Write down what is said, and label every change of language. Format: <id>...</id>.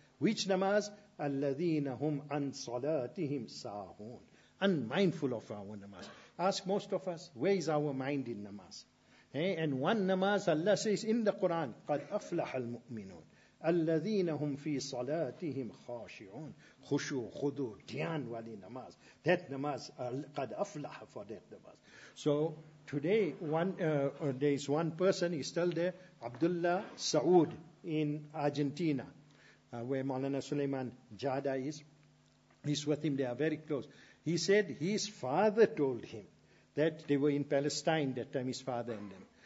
<en>Which namaz?</en> <ar>الَّذِينَ هُمْ عَنْ صَلَاتِهِمْ سَاهُونَ.</ar> <en>Unmindful of our namaz. Ask most of us, where is our mind in namaz? And one namaz, Allah says in the Quran,</en> <ar>قَدْ أَفْلَحَ الْمُؤْمِنُونَ الَّذِينَ هُمْ فِي صَلَاتِهِمْ خَاشِعُونَ. خُشُو خُدُو دِيَان وَلِي namaz.</ar> <en>That namaz,</en> <ar>قَدْ أَفْلَحَ,</ar> <en>for that namaz. So today, there is one person, he's still there, Abdullah Saud in Argentina, where Maulana Suleiman Jada is. He's with him, they are very close. He said his father told him that they were in Palestine that time, his father and them.</en>